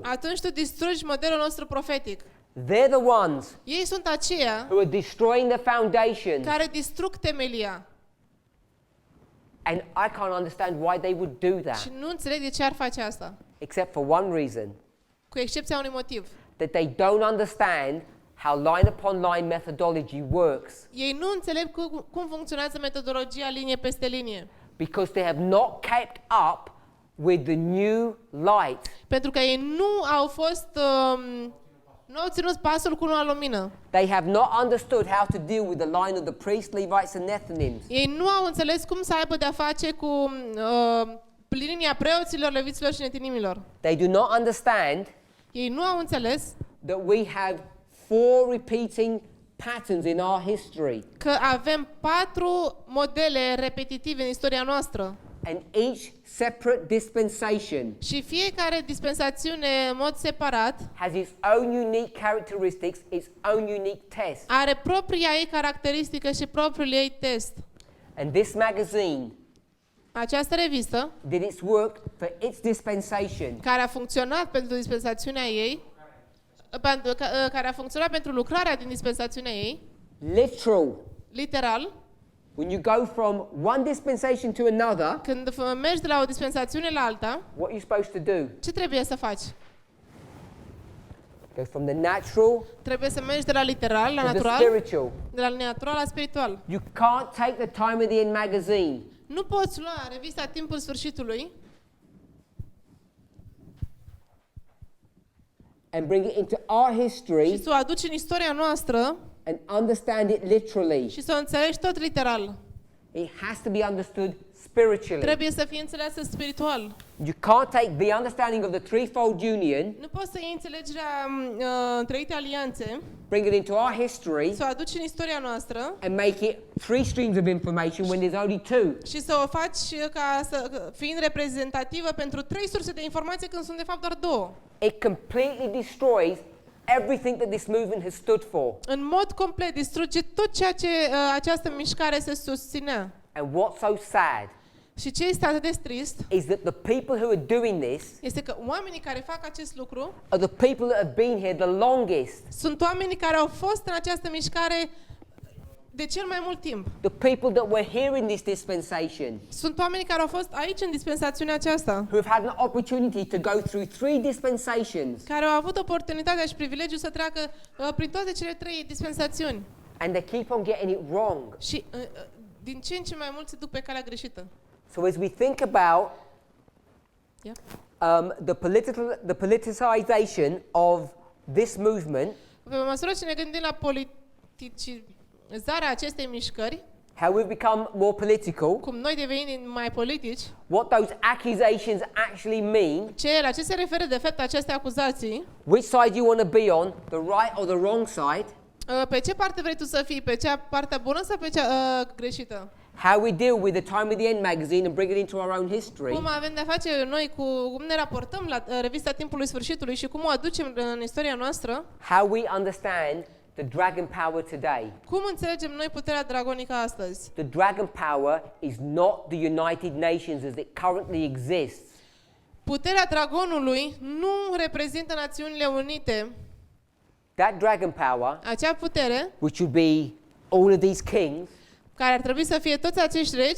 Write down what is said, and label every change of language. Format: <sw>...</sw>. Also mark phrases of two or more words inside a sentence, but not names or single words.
<ro>atunci tu distrugi modelul nostru profetic.</ro> <en>They're the ones</en> <ro>Ei sunt aceia</ro> <en>who are destroying the foundations,</en> <ro>care distrug temelia</ro> <en>and I can't understand why they would do</en> <ro>și</ro> <en>that,</en> <ro>nu înțeleg de ce ar face asta,</ro> <en>except for one reason,</en> <ro>cu excepția unui motiv.</ro> <en>that they don't understand how line upon line methodology works,</en> <ro>Ei nu înțeleg cum funcționează metodologia linie peste linie.</ro> <en>because they have not kept up with the new light.</en> <ro>Pentru că ei nu au fost Nu au ținut pasul cu noua lumină.</ro> <en>They have not understood how to deal with the line of the priests, Levites, and Nethinims.</en> <ro>Ei nu au înțeles cum să aibă de-a face cu linia preoților, leviților și netinimilor.</ro> <en>They do not understand</en> <ro>Ei nu au înțeles</ro> <en>that we have 4 repeating patterns in our history,</en> <ro>că avem 4 modele repetitive în istoria noastră.</ro> <en>and each separate dispensation</en> <ro>Și fiecare dispensațiune în mod separat</ro> <en>has its own unique characteristics, its own unique test.</en> <ro>are propria ei caracteristică și propriul ei test.</ro> <en>And this magazine</en> <ro>Această revistă,</ro> <en>did its work for its dispensation,</en> <ro>care a funcționat pentru dispensațiunea ei, care a funcționat pentru lucrarea din dispensațiunea ei,</ro> <en>literal.</en> <ro>literal,</ro> <en>When you go from one dispensation to another,</en> <ro>când mergi de la o dispensațiune la alta,</ro> <en>what are you supposed to do?</en> <ro>ce trebuie să faci?</ro> <en>Go from the natural</en> <ro>Trebuie să mergi de la literal la</ro> <en>to the</en> <ro>natural,</ro> <en>spiritual.</en> <ro>de la natural la spiritual.</ro> <en>You can't take the time of the end magazine</en> <ro>Nu poți lua revista Timpul Sfârșitului</ro> <en>and bring it into our</en> <ro>și</ro> <en>history</en> <ro>să o aduci în istoria noastră</ro> <en>and understand it literally.</en> <ro>și să o înțelegi tot literal.</ro> <en>It has to be understood spiritually.</en> <ro>Trebuie să fie înțeleasă spiritual.</ro> <en>You can't take the understanding of the threefold union,</en> <ro>Nu poți să iei înțelegerea întreite alianțe,</ro> <en>bring it into our history,</en> <ro>să o aduci în istoria noastră</ro> <en>and make it 3 streams of information when there's only 2.</en> <ro>și să o faci fiind reprezentativă pentru 3 surse de informație când sunt de fapt doar 2.</ro> <en>It completely destroys everything that this movement has stood for.</en> <ro>În mod complet distruge tot ceea ce această mișcare se susținea.</ro> <en>And what's so sad</en> <ro>Și ce este atât de trist</ro> <en>is that the people who are doing this</en> <ro>este că oamenii care fac acest lucru</ro> <en>are the people that have been here the longest,</en> <ro>sunt oamenii care au fost în această mișcare de cel mai mult timp.</ro> <en>the people that were here in this dispensation,</en> <ro>Sunt oamenii care au fost aici în dispensațiunea aceasta,</ro> <en>who have had an opportunity to go through 3 dispensations,</en> <ro>care au avut oportunitatea și privilegiul să treacă prin toate cele 3 dispensațiuni.</ro> <en>and they keep on getting it wrong.</en> <ro>Și din ce în ce mai mult se duc pe calea greșită.</ro> <en>So as we think about the politicization of this movement,</en> <ro>Pe măsură ce ne gândim la politicizarea acestei mișcări,</ro> <en>how we've become more political,</en> <ro>cum noi devenim mai politici,</ro> <en>what those accusations actually mean,</en> <ro>la ce se referă de fapt aceste acuzații,</ro> <en>which side you want to be on, the right or the wrong side,</en> <ro>pe ce parte vrei tu să fii, pe cea partea bună sau pe cea greșită?</ro> <en>how we deal with the Time of the End magazine and bring it into our own history,</en> <ro>Cum avem de-a face noi cum ne raportăm la revista Timpului Sfârșitului și cum o aducem în istoria noastră,</ro> <en>how we understand the dragon power today.</en> <ro>cum înțelegem noi puterea dragonică astăzi?</ro> <en>The dragon power is not the United Nations as it currently exists.</en> <ro>Puterea dragonului nu reprezintă Națiunile Unite.</ro> <en>That dragon power,</en> <ro>Acea putere,</ro> <en>which would be all of these kings,</en> <ro>care ar trebui să fie toți acești regi,</ro>